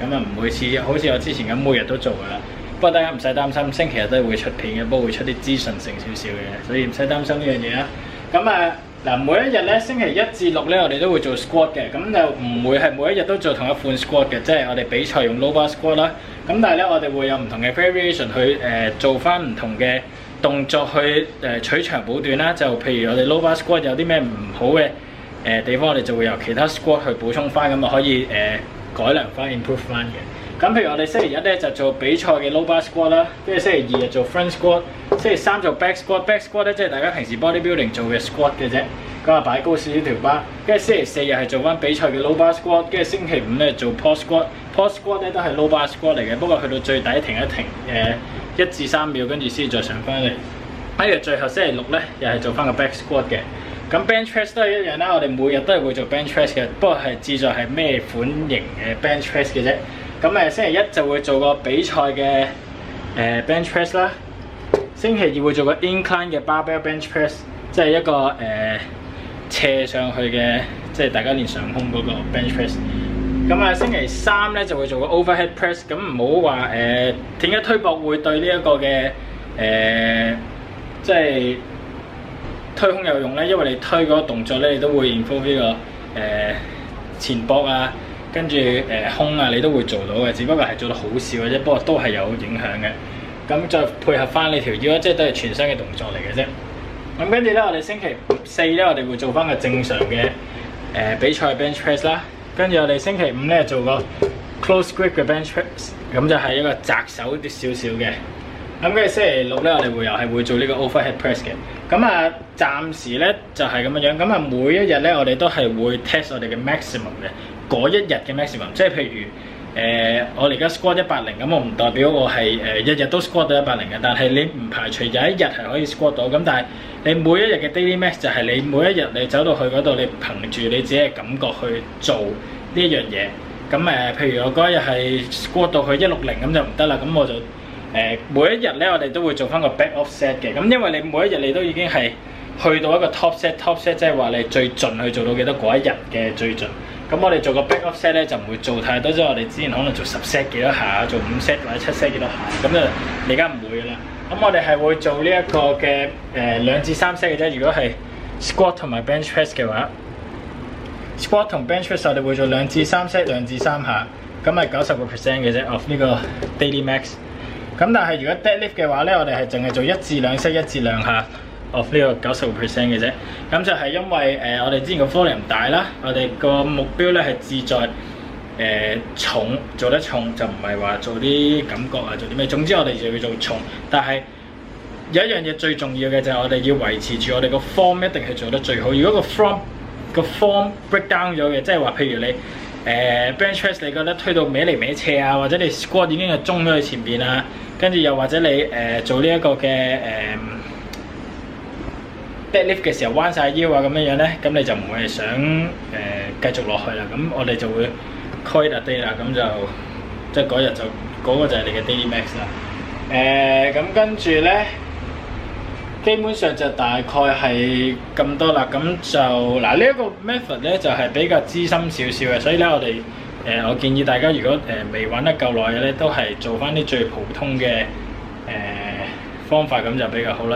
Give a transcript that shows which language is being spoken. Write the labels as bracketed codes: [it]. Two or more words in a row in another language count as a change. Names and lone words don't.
[yue] 咁啊唔會似好似我之前咁每日都做噶啦。不過大家唔使擔心，星期日都會出片嘅，不過會出啲資訊性少少嘅，所以唔使擔心呢樣嘢啦。咁嗱每一日咧，星期1至6咧，我哋都會做 squat 嘅，咁就唔會係每一日都做同一款 squat 嘅，即係我哋比賽用 [en] low bar squat [yue] 啦。咁但係咧，我哋會有唔同嘅 variation 去做翻唔同嘅動作去取長補短啦。就譬如我哋 [en] low bar squat [yue] 有啲咩唔好嘅地方，我哋就會由其他 squat 去補充翻，咁啊可以改良翻 improve 翻嘅。咁譬如我哋星期1咧就做比賽嘅 [en] low bar squat [yue] 啦，跟住星期2就做 [en] front squat， [yue] 星期3做 [en] back squat。 back squat [yue] 咧即係大家平時 bodybuilding 做嘅 squat 嘅啫，咁啊擺高少少條巴。跟住星期4日係做翻比賽嘅 low bar squat，跟住星期5咧做 [en] pause squat。 pause squat [yue] 咧都係 [en] low bar squat [yue] 嚟嘅，不過去到最底停一停1至3秒，跟住先再上翻嚟。跟住最後星期6咧又係做翻個 [en] back squat [yue] 嘅。咁 [en] bench press [yue] 都係一樣啦，我哋每日都係會做 [en] bench press [yue] 嘅，不過係志在係咩款型嘅 [en] bench press [yue] 嘅啫。咁星期1就會做個比賽嘅 [en] bench press [yue] 啦，星期2會做個 incline 嘅 [en] barbell bench press， [yue] 即係一個斜上去嘅，即係大家練上胸嗰個 [en] bench press。 [yue] 咁星期3咧就會做個 [en] overhead press。 [yue] 咁唔好話點解推膊會對呢一個嘅即係推胸有用咧？因為你推嗰個動作咧，你都會 involve 呢個前膊啊。跟住胸啊，你都會做到嘅，只不過係做得好少嘅啫，不過都係有影響嘅。咁再配合翻你條腰，即係都係全身嘅動作嚟嘅啫。咁跟住咧，我哋星期4咧，我哋會做翻個正常嘅比賽 [en] bench press [yue] 啦。跟住我哋星期5咧做個 [en] close grip [yue] 嘅 [en] bench press， [yue] 咁就係一個窄手啲少少嘅。咁跟住星期6咧，我哋又係會做呢個 [en] overhead press [yue] 嘅。咁暫時咧就係咁樣樣。咁每一日咧，我哋都係會 test 我哋嘅 maximum 嘅。嗰一日嘅 maximum， 即係譬如我哋而家 squat 180，咁我唔代表我係日日都 squat 到180嘅，但係你唔排除有一日係可以 squat 到，咁但係你每一日嘅 [en] daily max [yue] 就係你每一日你走到去嗰度，你憑住你自己嘅感覺去做呢一樣嘢。咁譬如我嗰一日係 squat 到去160咁就唔得啦，咁我就每一日咧我哋都會做翻個 [en] back off set [yue] 嘅。咁因為你每一日你都已經係去到一個 [en] top set， [yue] 即係話你最盡去做到幾多嗰一日嘅最盡。咁我哋做個 [en] back off set [yue] 咧就唔會做太多，即係我哋之前可能做10 set 幾多下，做5 set 或者7 set 幾多下，咁就而家唔會噶啦。咁我哋係會做呢一個嘅2至3 set 嘅啫。如果係 squat 同埋 [en] bench press [yue] 嘅話 ，squat 同 [en] bench press [yue] 我哋會做2至3 set， 2至3下，咁係90% 嘅啫 of 呢個 [en] daily max。 [yue] 咁但係如果 deadlift 嘅話咧，我哋係淨係做1至2 set， 1至2下。 of 呢個90% 嘅啫。咁就係因為我哋之前個 volume 大啦，我哋個目標咧係志在重，做得重，就唔係話做啲感覺啊，做啲咩。總之我哋就要做重，但係有一樣嘢最重要嘅就係我哋要維持住我哋個 form 一定係做得最好。如果個 [en] form break down [yue] 咗嘅，即係話譬如你 [en] bench press [yue] 你覺得推到歪嚟歪斜啊，或者你 squat 已經係中咗去前邊啊，跟住又或者你做呢一個嘅deadlift 嘅時候彎晒腰啊咁樣咧，咁你就唔會係想繼續落去啦。咁我哋就會 [en] quit a day [yue] 啦，咁就即係嗰日就嗰個就係你嘅 daily max 啦。咁跟住咧，基本上就大概係咁多啦。咁就嗱呢一個 method 咧就係比較資深少少嘅，所以咧我哋我建議大家如果未玩得夠耐嘅咧，都係做翻啲最普通嘅方法咁就比較好啦。